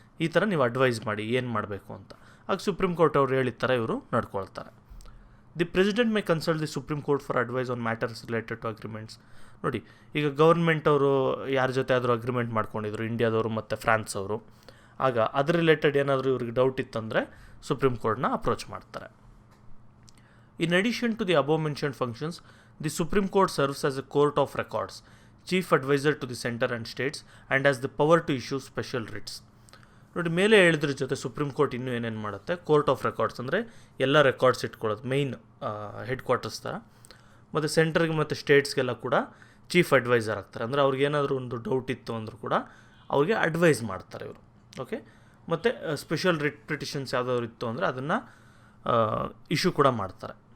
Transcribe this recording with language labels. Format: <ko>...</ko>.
<kn>ಈ ಥರ ನೀವು ಅಡ್ವೈಸ್ ಮಾಡಿ ಏನು ಮಾಡಬೇಕು ಅಂತ. ಆಗ ಸುಪ್ರೀಂ ಕೋರ್ಟ್ ಅವ್ರು ಹೇಳಿದ ಥರ ಇವರು ನಡ್ಕೊಳ್ತಾರೆ.</kn> <en>The president may consult the supreme court for advice on matters related to agreements.</en> <kn>ನೋಡಿ, ಈಗ ಗೌರ್ಮೆಂಟ್ ಅವರು ಯಾರ ಜೊತೆ ಆದರೂ ಅಗ್ರಿಮೆಂಟ್ ಮಾಡ್ಕೊಂಡಿದ್ರು, ಇಂಡಿಯಾದವರು ಮತ್ತು ಫ್ರಾನ್ಸ್ ಅವರು, ಆಗ ಅದ್ರ ರಿಲೇಟೆಡ್ ಏನಾದರೂ ಇವ್ರಿಗೆ ಡೌಟ್ ಇತ್ತಂದರೆ ಸುಪ್ರೀಂ ಕೋರ್ಟ್ನ ಅಪ್ರೋಚ್ ಮಾಡ್ತಾರೆ.</kn> <en>In addition to the above-mentioned functions, the Supreme Court serves as a court of records, chief advisor to the center and states, and has the power to issue special writs.</en> <kn>ನೋಡಿ, ಮೇಲೆ ಹೇಳಿದ್ರ ಜೊತೆ supreme court ಇನ್ನೂ ಏನೇನು ಮಾಡುತ್ತೆ, court of records ಅಂದರೆ ಎಲ್ಲ records ಇಟ್ಕೊಳ್ಳೋದು, ಮೈನ್ ಹೆಡ್ ಕ್ವಾರ್ಟರ್ಸ್ ಥರ. ಮತ್ತು ಸೆಂಟ್ರಿಗೆ ಮತ್ತು ಸ್ಟೇಟ್ಸ್ಗೆಲ್ಲ ಕೂಡ ಚೀಫ್ ಅಡ್ವೈಸರ್ ಆಗ್ತಾರೆ. ಅಂದರೆ ಅವ್ರಿಗೆ ಏನಾದರೂ ಒಂದು ಡೌಟ್ ಇತ್ತು ಅಂದರೂ ಕೂಡ ಅವ್ರಿಗೆ ಅಡ್ವೈಸ್ ಮಾಡ್ತಾರೆ ಇವರು. ಓಕೆ, ಮತ್ತು ಸ್ಪೆಷಲ್ ರಿಟ್ ಪಿಟಿಷನ್ಸ್ ಯಾವುದಾದ್ರು ಇತ್ತು ಅಂದರೆ ಅದನ್ನು ಇಶ್ಯೂ ಕೂಡ ಮಾಡ್ತಾರೆ.</kn>